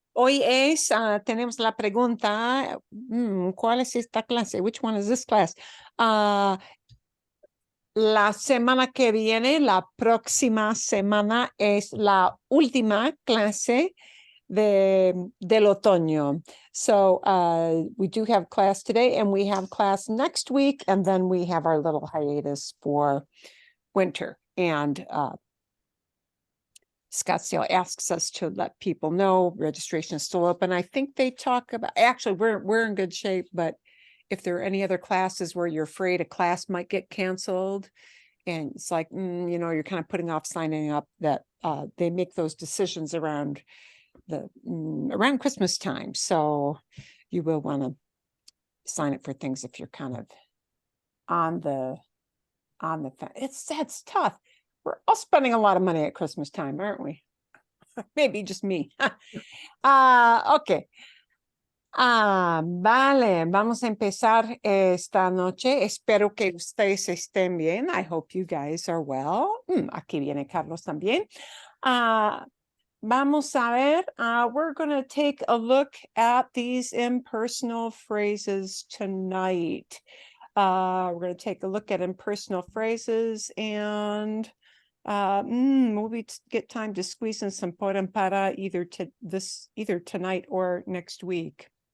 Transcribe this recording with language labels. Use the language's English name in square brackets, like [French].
[Spanish] Hoy tenemos la pregunta, ¿cuál es esta clase? [English] Which one is this class? [Spanish] La semana que viene, la próxima semana es la última clase del otoño. [English] So we do have class today and we have class next week, and then we have our little hiatus for winter. And Scottsdale asks us to let people know registration is still open. I think they talk about, actually, we're in good shape, but if there are any other classes where you're afraid a class might get canceled, and it's like, you're kind of putting off signing up, that they make those decisions around around Christmas time. So you will want to sign up for things if you're kind of on the it's tough. We're all spending a lot of money at Christmas time, aren't we? Maybe just me. Okay. [Spanish] Vale, vamos a empezar esta noche. Espero que ustedes estén bien. [English] I hope you guys are well. [Spanish] Aquí viene Carlos también. Vamos a ver. [English] We're going to take a look at these impersonal phrases tonight. We're going to take a look at impersonal phrases, and maybe get time to squeeze in some poem para either tonight or next week.